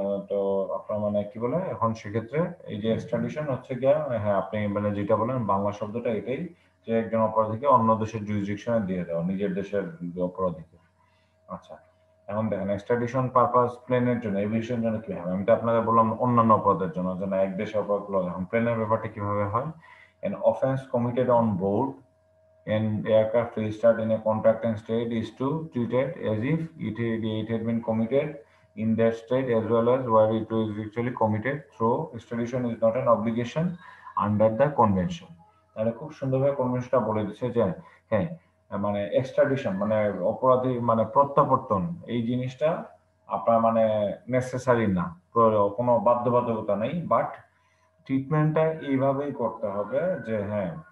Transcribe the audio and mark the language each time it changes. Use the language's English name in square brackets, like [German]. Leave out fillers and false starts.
[Bangla] তো আপনার মানে কি বলে এখন সেক্ষেত্রে এই যে এক্সট্রাডিশন হচ্ছে গিয়া, হ্যাঁ আপনি মানে যেটা বলেন বাংলা শব্দটা এটাই যে একজন অপরাধীকে অন্য দেশের জুরিসডিকশনে দিয়ে দেওয়া নিজের দেশের অপরাধীকে। আচ্ছা, এখন দেখেন এক্সট্রাডিশন পারপাস প্লেনের জন্য এভিয়েশনের জন্য কি হবে, আমি তো আপনাদের বললাম অন্যান্য অপরাধের জন্য যে না এক দেশে অপরাধ গুলো, এখন প্লেনের ব্যাপারটা কিভাবে হয়? [English] an offense committed on board an aircraft registered in a contracting state is to treated as if it had been committed in that state as well as where it was actually committed through extradition is not an obligation under the convention। [Bangla] তাহলে খুব সুন্দরভাবে কনভেনশনটা বলে দিচ্ছে যে হ্যাঁ মানে extradition মানে অপরাধী মানে প্রত্যাবর্তন এই জিনিসটা আপনার মানে নেসেসারি না, কোনো বাধ্যবাধকতা নেই, বাট ট্রিটমেন্টটা এইভাবেই করতে হবে যে হ্যাঁ